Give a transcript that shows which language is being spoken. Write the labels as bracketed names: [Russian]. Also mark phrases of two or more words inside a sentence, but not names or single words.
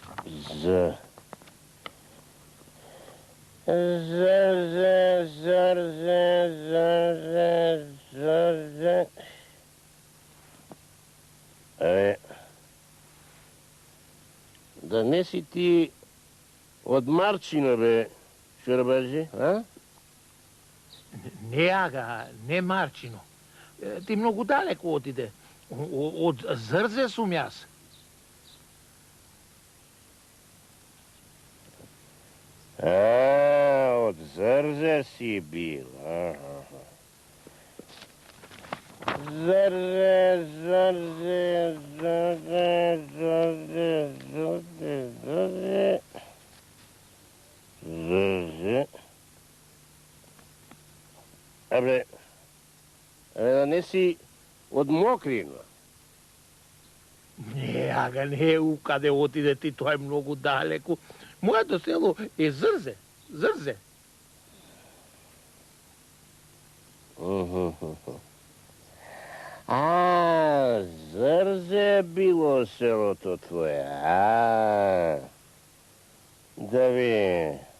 [Macedonian] Да не си ти од Марчина, бе, Шербаджи, а? Не ага, не Марчино. Ти многу далеко отиде. Од Зрзе сум јас. Од Зрзе. Zrze si bil. Zrze, zrze, zrze, zrze, zrze, zrze. Zrze. Abre, da nisi od Mokrina? Ne, Aga, ne, u kade otide ti, to je mnogo daleko. Moето село е Зрзе, Зрзе. А, Зрзе било селото твое, Да ви.